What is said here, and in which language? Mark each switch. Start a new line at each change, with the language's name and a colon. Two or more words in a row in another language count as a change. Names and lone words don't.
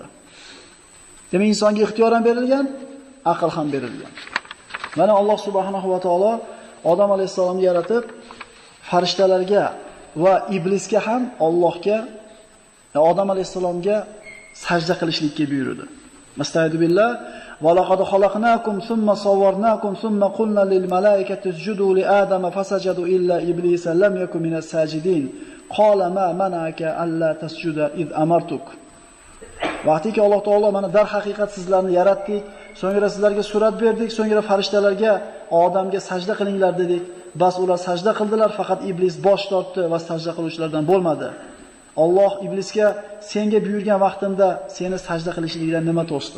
Uzbek: Demak, insonga ixtiyor ham berilgan, aql ham berilgan. Mana Alloh subhanahu va taolo Odam alayhisalomni yaratib, farishtalarga va iblisga ham Allohga, Odam alayhisalomga sajda qilishlikka buyurdi.
Arabic: مستعيذ بالله ولقد خلقناكم ثم صورناكم ثم قلنا للملائكة اسجدوا لآدم فسجدوا إلا إبليس لم يكن من الساجدين. قال ما منعك ألا تسجد إذ أمرتك.
Uzbek: Vaqtiki Alloh taolo mana dar haqiqat sizlarni yaratdik, so'ngra sizlarga surat berdik, so'ngra farishtalarga odamga sajda qilinglar dedik. Bas ular sajda qildilar, faqat iblis bosh tortdi va sajda qiluvchilardan bo'lmadi. Alloh iblisga senga buyurgan vaqtimda seni sajda qilishlikdan nima to'sdi?